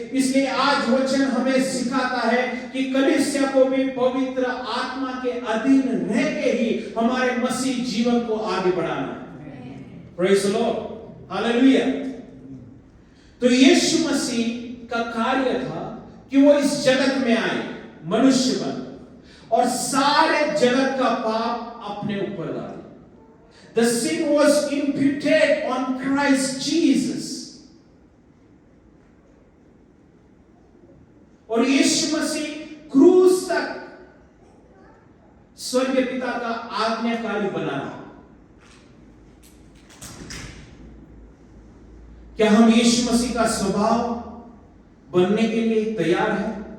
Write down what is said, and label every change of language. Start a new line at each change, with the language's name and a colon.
Hindi: इसलिए आज वचन हमें सिखाता है कि कलीसिया को भी पवित्र आत्मा के अधीन रह के ही हमारे मसीह जीवन को आगे बढ़ाना है।
English: praise the Lord,
Hindi: hallelujah. तो यीशु मसीह का कार्य था कि वो इस जगत में आए, मनुष्य बन और सारे जगत का पाप अपने ऊपर डाले।
English: The sin was imputed on Christ Jesus.
Hindi: और यीशु मसीह क्रूस तक स्वर्गीय पिता का आज्ञाकारी बना। क्या हम यीशु मसीह का स्वभाव बनने के लिए तैयार हैं?